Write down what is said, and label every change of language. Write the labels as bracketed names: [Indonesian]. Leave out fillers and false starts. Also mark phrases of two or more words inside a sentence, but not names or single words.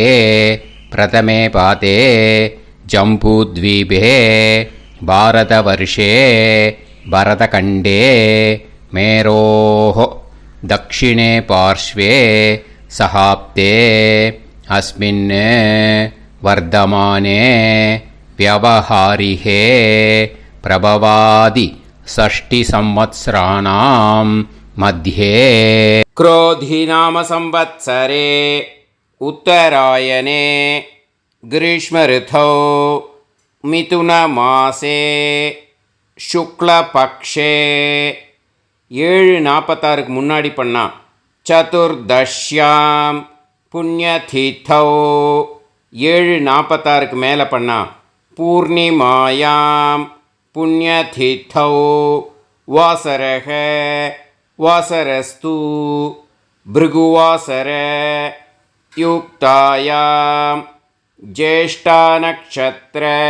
[Sanskrit] प्रथमे पादे जम्बूद्वीपे भारतवर्षे भरतखण्डे मेरोः दक्षिणे पार्श्वे शकाब्दे अस्मिन् वर्तमाने व्यावहारिके प्रभवादि षष्टि संवत्सराणां मध्ये क्रोधी नाम संवत्सरे उत्तरायणे ग्रीष्म ऋतौ मिथुनमासे शुक्लपक्षे 7:46 [Tamil] முன்னாடி பண்ணா [Sanskrit] चतुर्दश्यां पुण्यतिथौ 7:46 [Tamil] மேலே பண்ணா [Sanskrit] पूर्णिमायां पुण्यतिथौ वासरः वासरस्तु भृगुवासर युक्तायां ज्येष्ठा नक्षत्र